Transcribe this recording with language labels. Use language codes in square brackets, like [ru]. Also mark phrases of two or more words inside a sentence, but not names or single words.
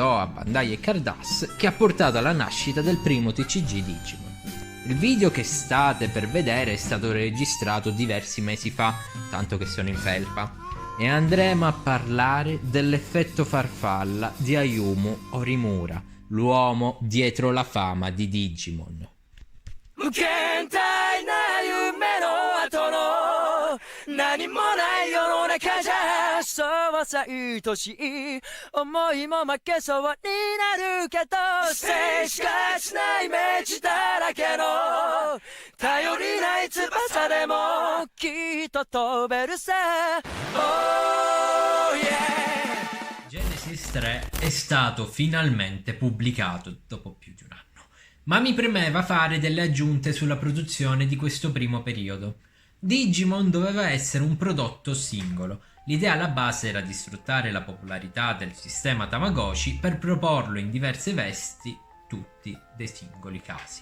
[it] A Bandai e Cardass che ha portato alla nascita del primo TCG Digimon. Il video che state per vedere è stato registrato diversi mesi fa, tanto che sono in felpa, e andremo a parlare dell'effetto farfalla di Ayumu Orimura, l'uomo dietro la fama di Digimon. [ja] 何もない世の中じゃそうさ愛しい思いも負けそうになるけど静止がしないイメージだらけの頼りない翼でもきっと飛べるさ [en] Oh yeah [it] Genesis 3 è stato finalmente pubblicato dopo più di un anno, ma mi premeva fare delle aggiunte sulla produzione di questo primo periodo. Digimon doveva essere un prodotto singolo. L'idea alla base era di sfruttare la popolarità del sistema Tamagotchi per proporlo in diverse vesti, tutti dei singoli casi.